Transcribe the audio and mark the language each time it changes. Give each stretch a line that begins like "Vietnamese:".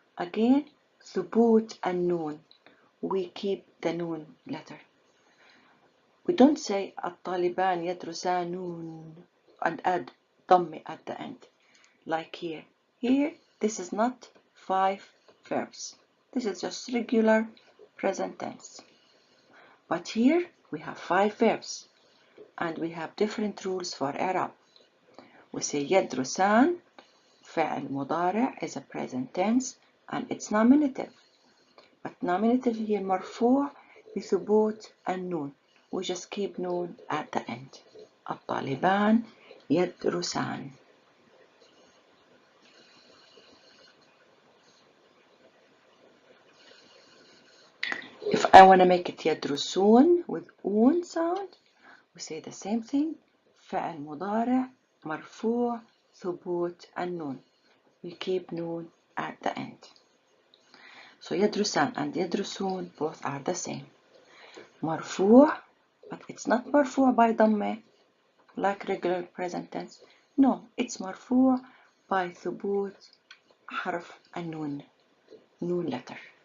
English: Again, ثبوت النون. We keep the noon letter. We don't say
Arabic: الطالبان يدرسانون
English: and add ضمة at the end. Like here. Here, this is not 5 verbs. This is just regular present tense. But here, we have 5 verbs. And we have different rules for إعراب. We say
Arabic: يدرسان فعل مضارع
English: is a present tense and it's nominative. But nominative here
Arabic: مرفوع بثبوت النون.
English: We just keep noon at the end.
Arabic: الطالبان يدرسان.
English: If I want to make it يدرسون with un sound. We say the same thing.
Arabic: فعل مضارع مرفوع ثبوت النون.
English: We keep noon at the end. So يدرسان and يدرسون both are the same. مرفوع, but it's not مرفوع by ضمة like regular present tense. No, it's مرفوع by
Arabic: ثبوت حرف النون,
English: noon letter.